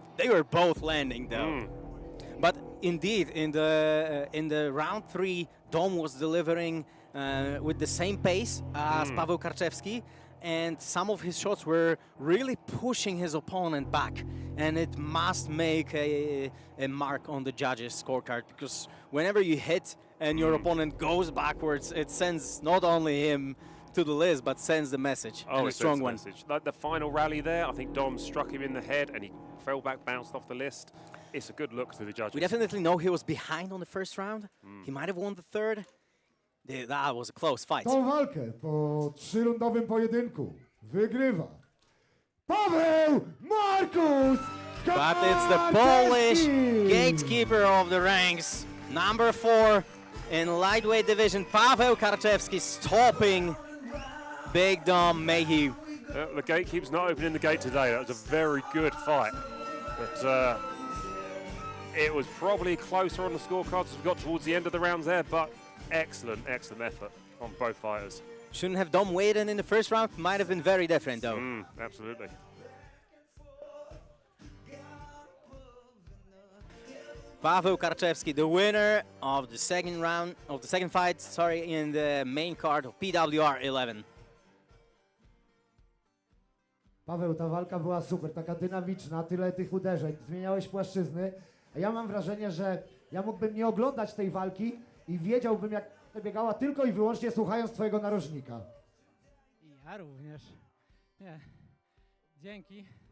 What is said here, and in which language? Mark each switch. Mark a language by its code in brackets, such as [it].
[en] they were both landing though. But indeed, in the round 3, Dom was delivering with the same pace as Paweł Karczewski, and some of his shots were really pushing his opponent back, and it must make a mark on the judges' scorecard, because whenever you hit and your opponent goes backwards, it sends not only him to the list, but sends the message, and a strong one. Like the final rally there, I think Dom struck him in the head and he fell back, bounced off the list. It's a good look to the judges. We definitely know he was behind on the first round. He might have won the third. That was a close fight. [pl] Tą walkę po 3-rundowym pojedynku wygrywa Paweł Markus Karczewski! [en] But it's the Polish gatekeeper of the ranks, number 4 in lightweight division, Paweł Karczewski, stopping Big Dom Mehew. The gatekeeper's not opening the gate today. That was a very good fight. But it was probably closer on the scorecards as we got towards the end of the rounds there, but excellent effort on both fighters. Shouldn't have Dom weighed in the first round. Might have been very different though. Absolutely. Paweł Karczewski, the winner of the second fight, in the main card of PWR 11. [pl] Paweł, ta walka była super, taka dynamiczna, tyle tych uderzeń, zmieniałeś płaszczyzny. A ja mam wrażenie, że ja mógłbym nie oglądać tej walki i wiedziałbym, jak przebiegała tylko i wyłącznie słuchając twojego narożnika. I ja również. Nie. Dzięki.